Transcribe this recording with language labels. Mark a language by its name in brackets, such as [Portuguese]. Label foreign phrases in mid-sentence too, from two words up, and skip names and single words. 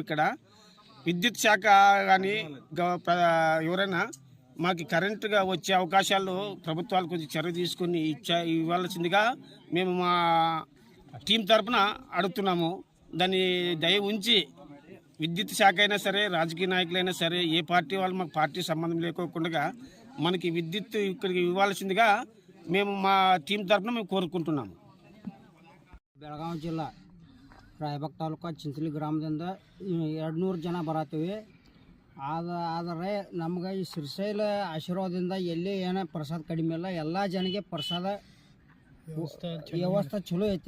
[Telugu] ఇక్కడ విద్యుత్ శాఖ కానీ ఎవరైనా మాకు కరెంటుగా వచ్చే అవకాశాలు ప్రభుత్వాలు కొంచెం చర్య తీసుకొని ఇవ్వాల్సిందిగా మేము మా టీం తరఫున అడుగుతున్నాము. దాన్ని దయ ఉంచి విద్యుత్ శాఖ అయినా సరే, రాజకీయ నాయకులైనా సరే, ఏ పార్టీ వాళ్ళు మాకు పార్టీ సంబంధం లేకోకుండా మనకి విద్యుత్ ఇక్కడికి ఇవ్వాల్సిందిగా మేము మా టీం ತರಫುನ మేము కోరుకుంటున్నాము. [Kannada] ಬೆಳಗಾವಿ ಜಿಲ್ಲಾ ರಾಯಬಾಗ್ ತಾಲೂಕು ಚಿಂಚಲಿ ಗ್ರಾಮದಿಂದ 200 ಜನ ಬರತ್ತೀವಿ. ಆದರೆ ನಮ್ಗೆ ಈ ಶ್ರೀಶೈಲ ಆಶೀರ್ವಾದದಿಂದ ಎಲ್ಲಿ ಏನೋ ಪ್ರಸಾದ ಕಡಿಮೆ ಇಲ್ಲ. ಎಲ್ಲ ಜನಕ್ಕೆ ಪ್ರಸಾದ ವ್ಯವಸ್ಥೆ ಚಲೋ ಐತಿ.